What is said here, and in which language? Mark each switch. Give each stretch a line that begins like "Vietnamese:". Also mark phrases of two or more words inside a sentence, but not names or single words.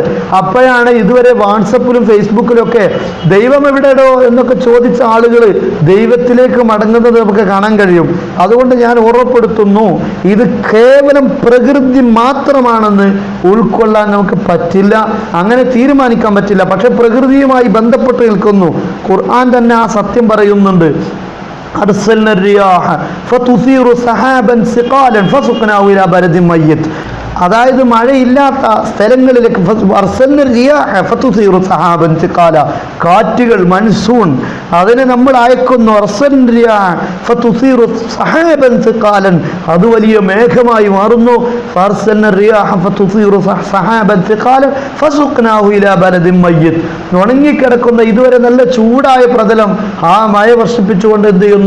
Malayalam: അപ്പോഴാണ് ഇതുവരെ വാട്സപ്പിലും ഫേസ്ബുക്കിലൊക്കെ ദൈവം എവിടെയോ എന്നൊക്കെ ചോദിച്ച ആളുകൾ ദൈവത്തിലേക്ക് മടങ്ങുന്നത് നമുക്ക് കാണാൻ കഴിയും. അതുകൊണ്ട് ഞാൻ ഓർമ്മപ്പെടുത്തുന്നു, ഇത് കേവലം പ്രകൃതി മാത്രമാണെന്ന് ഉൾക്കൊള്ളാൻ നമുക്ക് പറ്റില്ല, അങ്ങനെ തീരുമാനിക്കാൻ പറ്റില്ല. പക്ഷെ പ്രകൃതിയുമായി ബന്ധപ്പെട്ട് നിൽക്കുന്നു. ഖുർആൻ തന്നെ ആ സത്യം പറയുന്നുണ്ട്.
Arabic: أرسلنا الرياح فتثير سحابا ثقالا فسقناه إلى بلد ميت
Malayalam: അതായത് മഴയില്ലാത്ത സ്ഥലങ്ങളിലേക്ക് കാറ്റുകൾ, മൺസൂൺ, അതിനെ നമ്മൾ അയക്കുന്നു. അത് വലിയ മേഘമായി മാറുന്നു. ഉണങ്ങിക്കിടക്കുന്ന ഇതുവരെ നല്ല ചൂടായ പ്രതലം ആ മഴ വർഷിപ്പിച്ചുകൊണ്ട് എന്ത് ചെയ്യുന്നു?